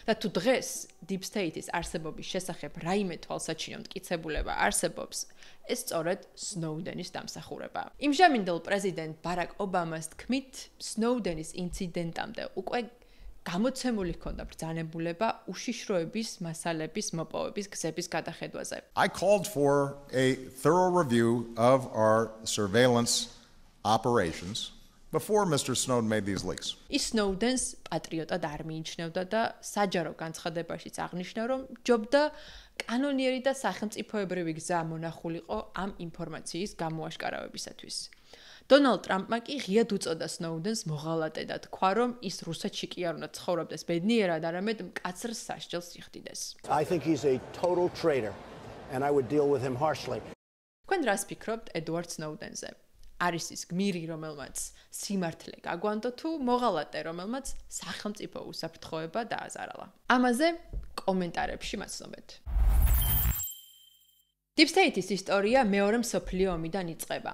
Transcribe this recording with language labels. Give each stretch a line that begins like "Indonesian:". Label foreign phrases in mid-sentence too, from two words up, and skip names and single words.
Georgian: და თუ დღეს
English: Deep State-
Georgian: ის არსებობის შესახებ რაიმე თვალსაჩინო მტკიცებულება არსებობს, ეს სწორედ Snowden-ის დამსახურებაა. იმჟამინდელ პრეზიდენტ ბარაკ ობამას თქმით, Snowden-ის ინციდენტამდე უკვე გამოცემული ჰქონდა ბრძანებულება უშიშროების მასალების მოპოვების გზების გადახედვაზე.
English: I called for a thorough review of our surveillance operations before Mr. Snowden made these leaks.
Georgian: ის Snowden-ს პატრიოტად არ მიიჩნევდა და საჯარო განცხადებაშიც აღნიშნა, რომ ჯობდა კანონიერი და სახელმწიფოებრივი გზა მონახულიყო ამ ინფორმაციის გამოაშკარავებისათვის. დონალდ ტრამპმა კი ღიად უწოდა Snowden-ს მოღალატე და თქვა, რომ ის რუსეთში კი არ უნდა ცხოვრობდეს ბედნიერად, არამედ მკაცრ სასჯელს იხდიდეს.
English: I think he's a total traitor and I would deal with him harshly.
Georgian: თქვენ რას ფიქრობთ ედვარდ Snowden-ზე? არის ის გმირი, რომელმაც სიმართლე გაგვანდო თუ მოღალატე, რომელმაც სახელმწიფო უსაფრთხოება დააზარალა? ამაზე კომენტარებში მაცნობეთ.
English: Deep State-
Georgian: ის ისტორია მეორე მსოფლიო ომიდან იწყება.